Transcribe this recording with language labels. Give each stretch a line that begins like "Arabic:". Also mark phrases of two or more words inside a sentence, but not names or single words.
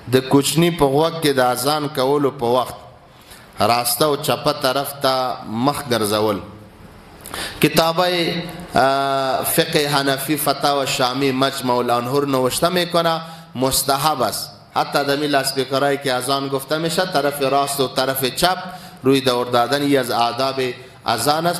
Pashto: د کوچنی په وخت کې د اذان کولو په وخت راسته او چپه طرف ته مخ ګرځول.
Persian: کتابه فقه حنفی فتاوی شامی مجمع الانهر نوشته میکنه مستحب است. حتی در میل اسپیکرایی که اذان گفته میشه طرف راست و طرف چپ روی دور دادن ای از آداب اذان است.